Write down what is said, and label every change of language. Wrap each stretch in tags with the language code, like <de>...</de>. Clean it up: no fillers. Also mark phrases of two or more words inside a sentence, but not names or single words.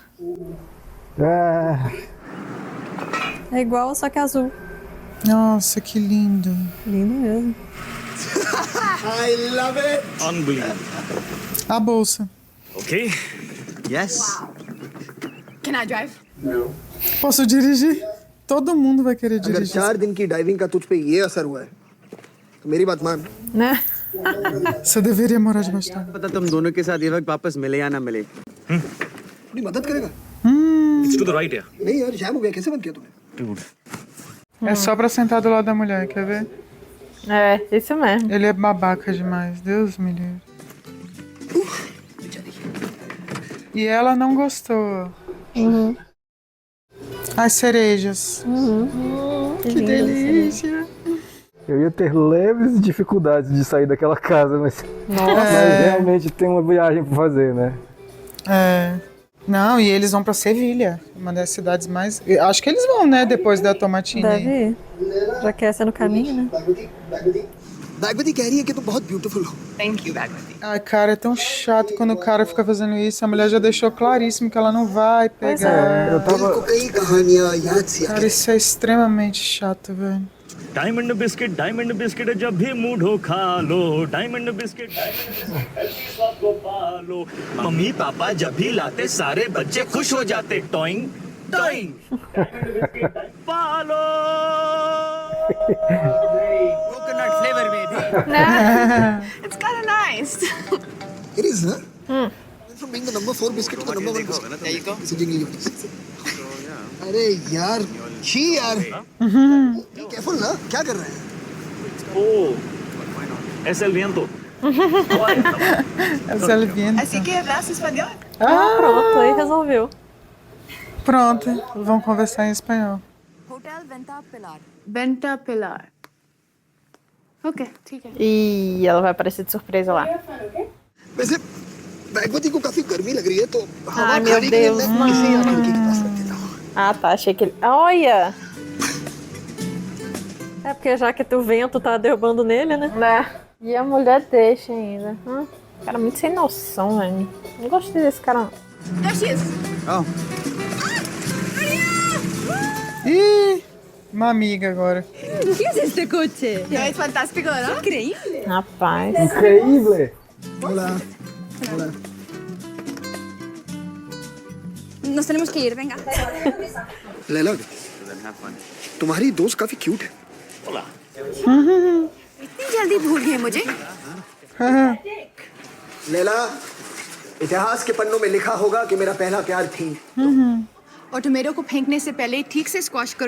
<pt>É. É igual, só que azul. Nossa, que lindo. Lindo mesmo.</pt> <en>I love it. Unbelievable. A bolsa. Okay. Yes. Can I drive?</en> <pt>Posso dirigir? Todo mundo vai querer</pt> <hi>अगर</hi> <pt>dirigir.</pt> <hi>4 दिन की डाइविंग का तुझ पे ये असर हुआ है तो मेरी बात मान।</hi> <pt>Né? Você deveria morar debaixo d'água.</pt> <hi>पता तुम दोनों के साथ ये वक्त वापस मिले या ना मिले। अपनी मदद करेगा?</hi> <en>It's to the right, yeah.</en> <hi>नहीं यार, जैम हो गया, कैसे बंद किया तूने?</hi> <en>Dude.</en> <pt>É só pra sentar do lado da mulher, quer ver? É, isso mesmo. Ele é babaca demais, Deus me livre. E ela não gostou. As cerejas. Que Que delícia. Eu ia ter leves dificuldades de sair daquela casa, mas, Nossa. mas realmente tem uma viagem pra fazer, né? É. Não, e eles vão pra Sevilha, uma das cidades mais... Eu acho que eles vão, né, depois da Tomatina. Deve ir. Já que essa é no caminho, né?</pt> <hi>Bagwati कह रही है कि तुम बहुत ब्यूटीफुल हो.</hi> <en>Thank you, Bagwati.</en> <pt>Ai, cara, é tão chato quando o cara fica fazendo isso. A mulher já deixou claríssimo que ela não vai pegar. Eu tava...</pt> <hi>कई कहानियां याद सी</hi> <pt>Cara, isso é extremamente chato, velho.</pt> <hi>डायमंड बिस्किट जब भी मूड हो खा लो डायमंड बिस्किट स्वाद को पालो मम्मी पापा जब भी लाते सारे बच्चे खुश हो जाते टॉइंग टॉइंग पालो</hi> <en>coconut flavour baby It's kind of nice. It is, huh? From being the number 4 biscuit to the number 1 biscuit. There you go. Messaging you.</en> <hi>अरे यार, छी यार. Careful ना, क्या कर रहे हैं? ओ</hi> <es>es el viento</es> <pt>Essa é viento.</pt> <es>Así que hablas español.</es> <pt>Pronto, aí resolveu. Pronto, vão conversar em espanhol. Hotel Venta Pilar. Venta Pilar.</pt> <hi>Ok, ठीक है.</hi> <pt>E ela vai aparecer de surpresa lá.</pt> <hi>वैसे bagwati को काफी गर्मी लग रही है तो हवा</hi> <pt>Ai, meu</pt> <hi>खाने के लिए</hi> <pt>Deus,</pt> <hi>मैं किसी और लड़की के पास रख देता हूँ.</hi> <pt>Ah, tá. Achei que ele. Olha! É porque já que o vento tá derrubando nele, né? Né? E a mulher deixa ainda. Cara, muito sem noção, velho. Não gostei desse cara. Não. There she is. Oh. Ih, uma amiga agora.</pt> <es>¿Qué es este coche? No, es fantástico, ¿no? Increíble.</es> <pt>Rapaz.</pt> <es>Increíble! Hola. Hola. Nos tenemos que ir, venga.</es> <hi>लैला, तुम्हारी दोस्त काफी क्यूट है. इतनी जल्दी भूल गए मुझे. लैला, इतिहास के पन्नों में लिखा होगा कि मेरा पहला प्यार थी. और टोमेटो को फेंकने से पहले ठीक से स्क्वॉश करो.</hi>